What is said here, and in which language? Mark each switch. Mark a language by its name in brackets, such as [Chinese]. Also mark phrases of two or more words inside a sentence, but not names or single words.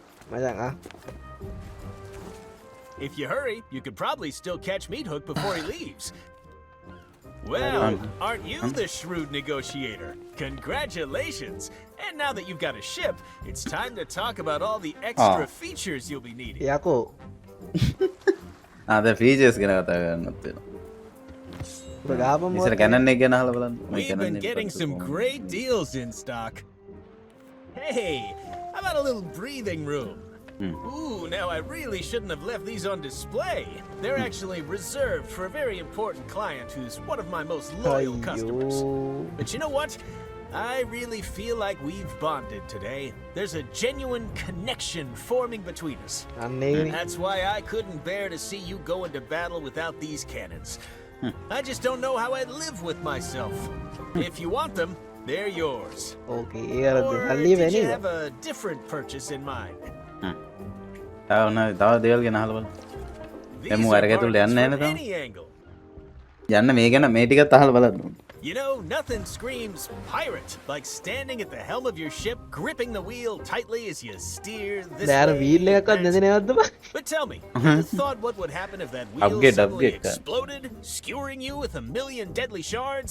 [Sinhala] මචං [English] If you hurry, you could probably still catch Meat Hook before he leaves. Well, aren't you the shrewd negotiator? Congratulations! And now that you've got a ship, it's time to talk about all the extra features you'll be needing. [Sinhala] යකෝ [English] the features [Sinhala] ගැන කතා කරන්නත් වෙනවා. ඉතින් Canon එක ගැන අහලා බලන්න. [English] We've been getting some great deals in stock. Hey, how about a little breathing room? Ooh, now I really shouldn't have left these on display. They're actually reserved for a very important client who's one of my most loyal customers. But you know what? I really feel like we've bonded today. There's a genuine connection forming between us. That's why I couldn't bear to see you go into battle without these cannons. I just don't know how I'd live with myself. If you want them, they're yours. Okay, or did you have a different purchase in mind? [Sinhala] තව දේවල් ගැන අහලා බලන්න. දැන් මම අරගෙන තුල යන්නේ නැහැ නේද? යන්න මේ ගැන මේ ටිකත් අහලා බලන්න. [English] You know, nothing screams pirate like standing at the helm of your ship, gripping the wheel tightly as you steer this way. But tell me, you thought what would happen if that wheel suddenly exploded, skewering you with 1,000,000 deadly shards?